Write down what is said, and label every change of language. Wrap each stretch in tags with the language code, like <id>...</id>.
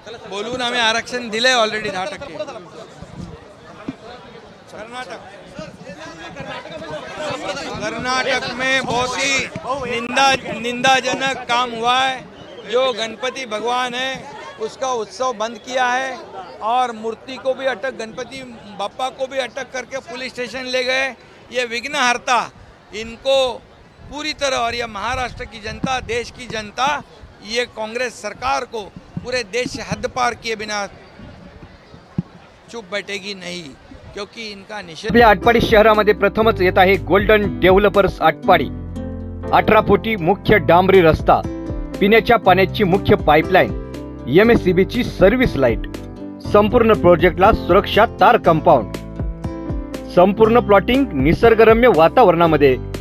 <mr>बोलून आम्ही आरक्षण दिले ऑलरेडी 10%.</mr> <hi>कर्नाटक में बहुत ही निंदाजनक काम हुआ है. जो गणपति भगवान है उसका उत्सव बंद किया है और मूर्ति को भी अटक, गणपति बप्पा को भी अटक करके पुलिस स्टेशन ले गए. ये विघ्नहर्ता, इनको पूरी तरह, और ये महाराष्ट्र की जनता, देश की जनता, ये कांग्रेस सरकार को पूरे देश से हद पार किए बिना चुप बैठेगी नहीं, क्योंकि इनका निषेध.</hi> <mr>आपल्या आटपाडी शहरामध्ये प्रथमच येत आहे गोल्डन डेव्हलपर्स आटपाडी. 18 फुटी मुख्य डांबरी रस्ता, पिण्याच्या पाण्याची मुख्य पाईपलाईन, MSCBची सर्व्हिस लाईट, संपूर्ण प्रोजेक्टला सुरक्षा तार कंपाऊंड, संपूर्ण प्लॉटिंग निसर्गरम्य वातावरणामध्ये.</mr>